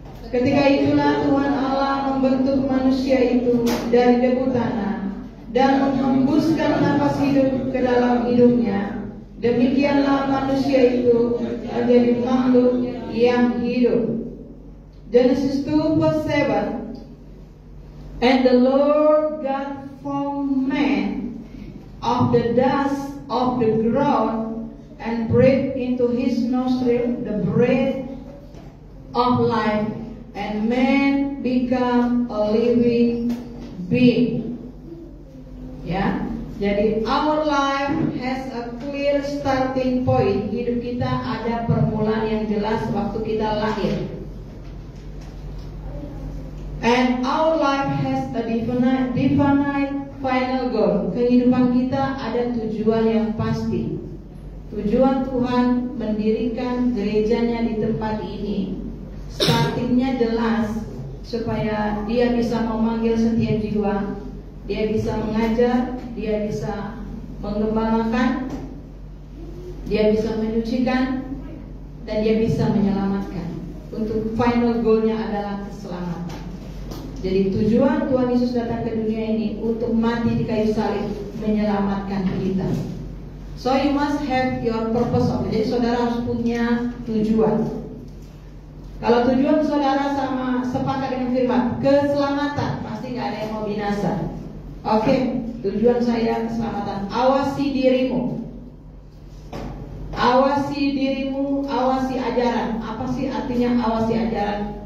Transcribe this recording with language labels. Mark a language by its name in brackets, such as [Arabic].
[Indonesian] Ketika itulah Tuhan Allah membentuk manusia itu dari debu tanah dan menghembuskan napas hidup ke dalam hidungnya. Demikianlah manusia itu menjadi makhluk yang hidup. [English] Genesis 2 verse 7. And the Lord God formed man of the dust of the ground and breathed into his nostril the breath of life, and man become a living being. [Indonesian] Ya, jadi [English] our life has a clear starting point. [Indonesian] Hidup kita ada permulaan yang jelas waktu kita lahir. [English] And our life has a definite final goal. [Indonesian] Kehidupan kita ada tujuan yang pasti. Tujuan Tuhan mendirikan gerejanya di tempat ini, startingnya jelas, supaya dia bisa memanggil setiap jiwa, dia bisa mengajar, dia bisa mengembangkan, dia bisa menyucikan, dan dia bisa menyelamatkan. Untuk final goalnya adalah keselamatan. Jadi tujuan Tuhan Yesus datang ke dunia ini untuk mati di kayu salib, menyelamatkan kita. [English] So you must have your purpose of it. [Indonesian] Jadi saudara harus punya tujuan. Kalau tujuan saudara sama sepakat dengan firman keselamatan, pasti nggak ada yang mau binasa. Oke, tujuan saya keselamatan. Awasi dirimu. Awasi dirimu, awasi ajaran. Apa sih artinya awasi ajaran?